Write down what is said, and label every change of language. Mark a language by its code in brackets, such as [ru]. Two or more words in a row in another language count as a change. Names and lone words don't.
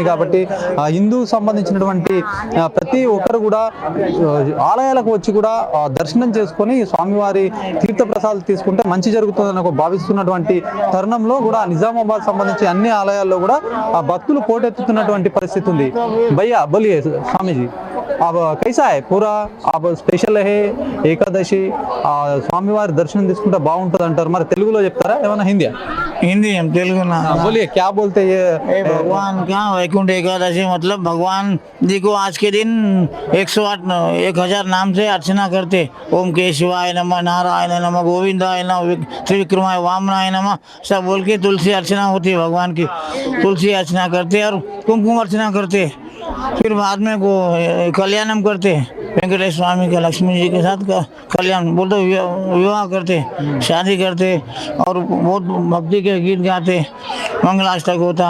[te] కాబట్టి హిందూ సంబంధించినటువంటి ప్రతి ఒక్కరు కూడా ఆలయాలకు వచ్చి కూడా దర్శనం చేసుకొని స్వామివారి తీర్థ ప్రసాదాలు తీసుకుంటే మంచి జరుగుతుందని ఒక భావిస్తున్నటువంటి తరుణంలో కూడా నిజామాబాద్ సంబంధించి అన్ని ఆలయాల్లో కూడా ఆ భక్తులు పోటెత్తుతున్నటువంటి పరిస్థితి ఉంది. [hi] భయ్యా बोलिए स्वामी जी, अब कैसा है पूरा? [te] अब స్పెషల్ है ఏకాదశి, స్వామివారి దర్శనం తీసుకుంటే బాగుంటుంది అంటారు. మరి తెలుగులో చెప్తారా ఏమన్నా? హిందీ [hi] हिंदी हम तेलुगु ना बोलिए, क्या बोलते हैं ये? भगवान का वैकुंठ एकादशी मतलब भगवान जी को आज के दिन 108,000 नाम से अर्चना करते. [sa] ओम केशवाय नमः, नारायण नमः, गोविंदाय नमः, त्रिविक्रमाय वामनाय नमः, [hi] सब बोल के तुलसी अर्चना होती है भगवान की. तुलसी अर्चना करते और कुमकुम अर्चना करते. फिर बाद में को कल्याणम करते, वेंकटेश स्वामी का लक्ष्मी जी के साथ कल्याण बोलते, विवाह करते, शादी करते और बहुत भक्ति के गीत गाते, मंगलाष्टक होता.